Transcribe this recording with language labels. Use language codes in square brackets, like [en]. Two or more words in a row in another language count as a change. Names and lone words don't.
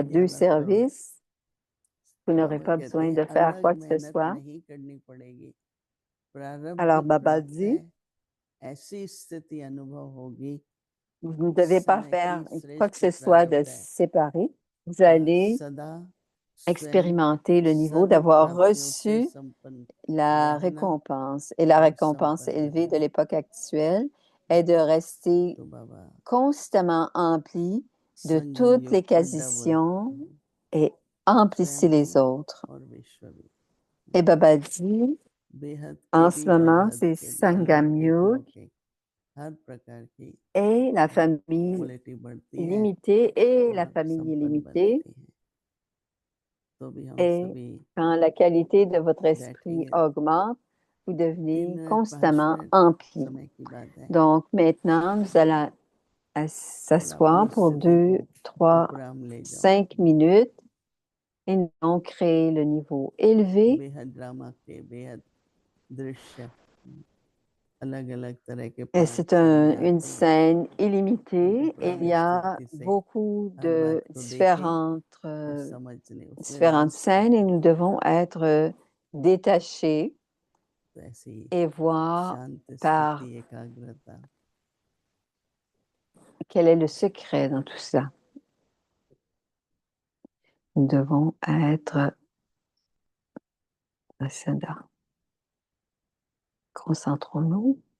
[hi] इसमें 2 ध्यान रखो। [fr] services. Vous n'aurez [hi] बाबा [fr] pas [hi] कहते [fr] besoin [hi] हैं [fr] de faire [hi] अलग [fr] quoi que ce [hi] मेहनत [fr] soit. [hi] नहीं करनी पड़ेगी, प्रारब्ध [fr] Alors, Baba [hi] प्राप्त है, [fr] dit, [hi] ऐसी स्थिति अनुभव होगी। [fr] vous ne [hi] इस [fr] devez pas [hi] समय [fr] faire [hi] की [fr] quoi que [hi] श्रेष्ठ [fr] ce soit de [hi] प्रारब्ध है, [fr] séparé. Vous allez [hi] सदा स्वयं [fr] expérimenter le niveau [hi] सर्व [fr] d'avoir [hi] प्राप्तियों से [fr] reçu [hi] संपन्न [fr] la [hi] रहना [fr] récompense. Et la [hi] और [fr] récompense [hi] संपन्न [fr] élevée de [hi] रहना। [fr] l'époque actuelle est de rester [hi] तो बाबा [fr] constamment empli de [hi] संगम [fr] toutes [hi] युग [fr] les [hi] को डबल [fr] quasitions et emplissez [hi] स्वयं [fr] les [hi] भी [fr] autres. [hi] और विश्व भी। [fr] Et Baba dit, [hi] बेहद के [fr] en ce [hi] भी और [fr] moment, [hi] हद [fr] c'est [hi] के भी, अलौकिक [fr] Sangam [hi] लौकिक हर प्रकार की [fr] et la famille [hi] क्वालिटी बढ़ती है [fr] limitée et la [hi] और [fr] famille [hi] संपन्न [fr] illimitée. [hi] बनती है। तो भी हम [fr] Et [hi] सभी [fr] quand la qualité de votre esprit [hi] बैठेंगे। [fr] augmente, vous [hi] 3 [fr] devenez [hi] मिनट 5 [fr] constamment [hi] मिनट [fr] empli. [hi] समय की बात है। [fr] Donc maintenant, nous allons [hi] और अपनी [fr] s'asseoir pour [hi] स्थिति [fr] 2, [hi] को [fr] 3, [hi] उपराम ले जाओ। [fr] 5 minutes et nous allons créer le niveau élevé. [hi] बेहद ड्रामा के बेहद दृश्य अलग अलग तरह के [fr] Et [hi] पार्ट [fr] c'est [hi] सामने [fr] une [hi] आते हैं। [fr] scène [hi] हम [fr] illimitée. Il [hi] उपराम [fr] y a [hi] स्थिति से [fr] beaucoup [hi] हर [fr] de [hi] बात को देखें और euh, समझने उसमें [fr] différentes [hi] रस [fr] scènes et [hi] लें। [fr] nous devons être détachés [hi] तो ऐसी [fr] et voir [hi] शांत [fr] par [hi] स्थिति एकाग्रता [fr] quel est le secret dans tout ça. Nous devons être ascendants. Concentrons-nous.